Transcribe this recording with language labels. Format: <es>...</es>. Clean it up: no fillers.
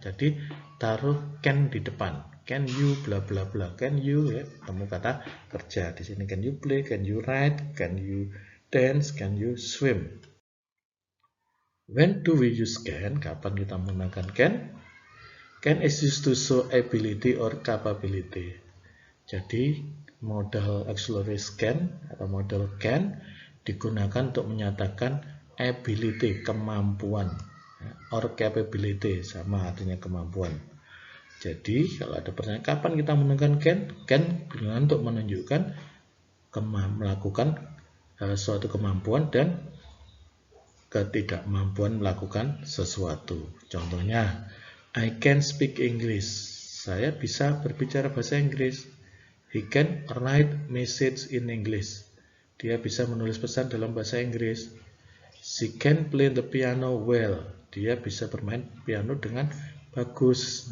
<id>Jadi taruh can di depan.</id> <en>Can you bla bla bla. Can you</en> <id>ya, temu kata kerja di sini.</id> <en>Can you play? Can you ride? Can you dance? Can you swim? When do we use can?</en> <id>Kapan kita menggunakan can?</id> <en>Can is used to show ability or capability.</en> <id>Jadi modal auxiliary can atau modal can digunakan untuk menyatakan ability, kemampuan,</id> <en>or capability,</en> <id>sama artinya kemampuan. Jadi kalau ada pertanyaan kapan kita menggunakan can digunakan untuk menunjukkan melakukan suatu kemampuan dan ketidakmampuan melakukan sesuatu. Contohnya,</id> <en>I can speak English.</en> <id>Saya bisa berbicara bahasa Inggris.</id> <en>He can write message in English.</en> <id>Dia bisa menulis pesan dalam bahasa Inggris.</id> <en>She can play the piano well.</en> <id>Dia bisa bermain piano dengan bagus.</id>